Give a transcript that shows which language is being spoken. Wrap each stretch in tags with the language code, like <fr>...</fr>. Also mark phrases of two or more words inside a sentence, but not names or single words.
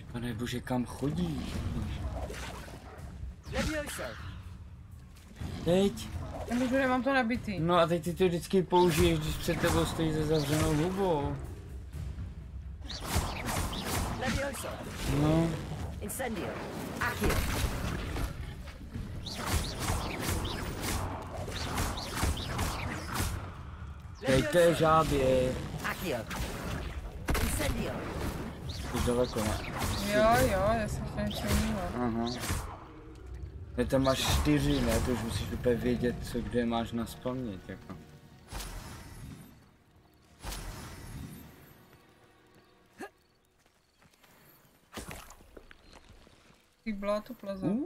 <cs>Pane bože, kam chodíš? Teď. Nemůžu, nemám to nabitý. No a teď ty to vždycky použiješ, když před tebou stojí se zavřenou hubou. No. Incendio. Accio. Dejte žábě. Accio. Incendio. Už daleko, ne? Jo, já jsem to něco jiného. Aha. Ne, tam máš 4, ne? To už musíš úplně vědět, co kde máš naspamnit, jako. Ty bláto plaza.</cs>